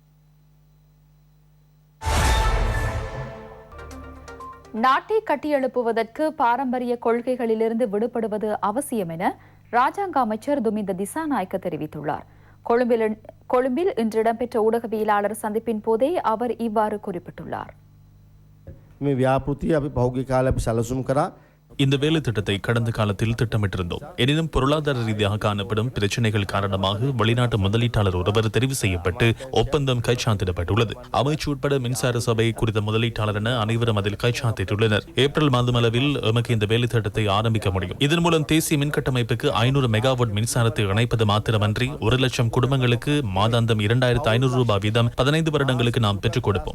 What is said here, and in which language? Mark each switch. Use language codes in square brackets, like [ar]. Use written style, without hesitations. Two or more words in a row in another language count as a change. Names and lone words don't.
[ta] நாட்டை கட்டியெழுப்புவதற்கு பாரம்பரிய கொள்கைகளிலிருந்து விடுபடுவது அவசியம் என ராஜாங்க அமைச்சர் துமிந்த திசாநாயக்க தெரிவித்துள்ளார். கொழும்பில் இன்று இடம்பெற்ற ஊடகவியலாளர் சந்திப்பின் போதே அவர் இவ்வாறு குறிப்பிட்டுள்ளார். [si] මේ ව්‍යාපෘතිය අපි පහුගිය කාලේ අපි සැලසුම් කරා [ta] இந்த வேலை திட்டத்தை கடந்த காலத்தில் திட்டமிட்டிருந்தோம். எனினும் பொருளாதார ரீதியாக காணப்படும் பிரச்சனைகள் காரணமாக வெளிநாட்டு முதலீட்டாளர் ஒருவர் தெரிவு செய்யப்பட்டு ஒப்பந்தம் கைச்சாத்திடப்பட்டுள்ளது. அமைச்சு உட்பட மின்சார சபை குறித்த முதலீட்டாளர் என அனைவரும் அதில் கைச்சாத்திட்டுள்ளனர். ஏப்ரல் மாதம் அளவில் எமக்கு இந்த வேலை திட்டத்தை ஆரம்பிக்க முடியும். இதன் மூலம் தேசிய மின் கட்டமைப்புக்கு 500 மெகாவாட் மின்சாரத்தை இணைப்பது மாத்திரமன்றி 1,00,000 குடும்பங்களுக்கு மாதாந்தம் 2,500 ரூபாய் வீதம் 15 வருடங்களுக்கு நாம் பெற்றுக் கொடுப்போம்.